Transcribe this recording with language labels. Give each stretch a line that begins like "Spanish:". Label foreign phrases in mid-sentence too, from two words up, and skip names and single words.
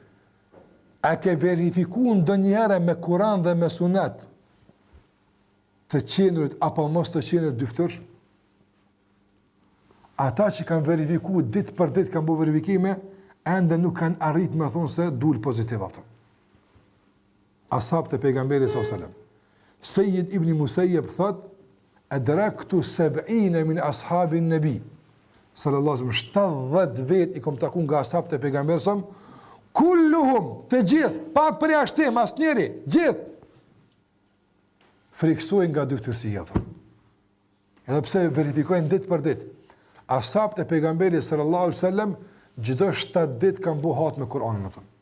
Albanian: A ke verifiku ndonjëherë me Kur'an dhe me Sunet të qenurit apo mos të qenurit dyftësh? Ata që kanë verifiku ditë për ditë kanë bërë verifikime, ende nuk kanë arrit me thonë se dul pozitiv ato. Ashab të pejgamberit
Arabic: صلى الله عليه وسلم.
Albanian: Sayyid ibn Musayyib thot:
Arabic: "أدركت 70 من أصحاب النبي." صلى الله عليه وسلم
Albanian: 70 vet i kom taku nga ashabët e pejgamberit
Arabic: صلى الله عليه وسلم,
Albanian: kulluhum, të gjithë, pa përjashtim asnjëri, gjithë friksojnë nga dyftësia apo. Edhe pse verifikojnë ditë për ditë. Ashabët e pejgamberit
Arabic: صلى الله عليه وسلم
Albanian: çdo 7 ditë kanë bu hat me Kur'anin atë.